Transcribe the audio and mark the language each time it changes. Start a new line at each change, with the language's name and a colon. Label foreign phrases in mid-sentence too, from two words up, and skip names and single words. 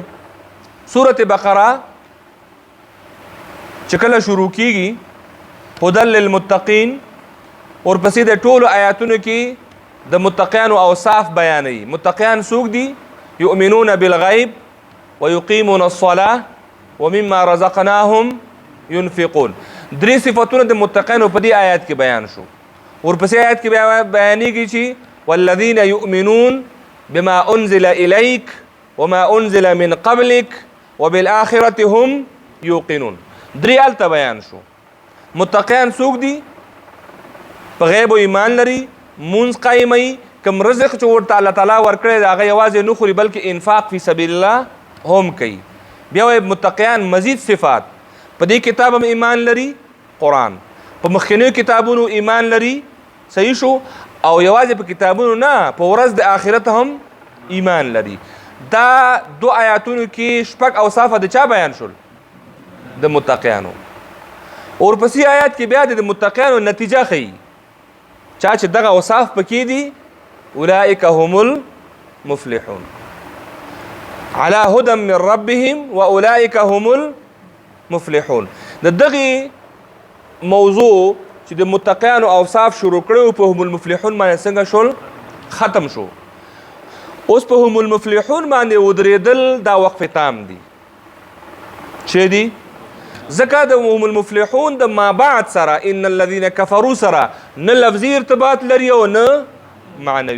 Pashto: سورة بقره چې کله شروع کېږي هدى للمتقین، ورپسې د ټولو آیاتونو کې د متقیانو اوصاف بیانوي. متقیان څوک دي؟
Arabic: یؤمنون بالغیب ویقیمون الصلاة ومما رزقناهم ينفقون.
Pashto: درې صفتونه د متقیانو په دې آیات کې بیان شو. ورپسې آیات کې بیانېږي چې
Arabic: والذین یؤمنون بما انزل الیک وما انزل من قبلک وبالآخرة هم یوقنون.
Pashto: درې هلته بیان شو. متقیان څوک دي؟ په غیب و ایمان لري، مونځ قایموي، کوم رزق چې ورته الله تعالی ورکړی د هغه یوازې نه خوري بلکې انفاق
Arabic: فی سبیل الله
Pashto: هم کوي. بیا وایي متقیان مزید صفات، په دې کتاب هم ایمان لري، قرآن، په مخکینیو کتابونو ایمان لري، صحیح شو، او یوازې په کتابونو نه په ورځ د آخرت هم ایمان لري. دا دو آیاتونو کې شپږ اوصاف د چا بیان شول؟ د متقیانو. ورپسې آیات کې بیا د متقیانو نتیجه ښیي. چا چې دغه اوصاف پکې دي
Arabic: اولئک هم المفلحون علی هدى من ربهم واولئک هم المفلحون.
Pashto: د دغې موضوع چې د متقیانو اوصاف شروع کړی په
Arabic: هم المفلحون
Pashto: باندې څنګه شول؟ ختم شو. اوس په
Arabic: هم المفلحون
Pashto: باندې ودرېدل دا وقف تام دي. چې دي؟ ځکه د
Arabic: هم المفلحون
Pashto: د ما بعد سره
Arabic: ان الذین کفروا
Pashto: سره نه لفظي ارتباط لري او نه معنوي.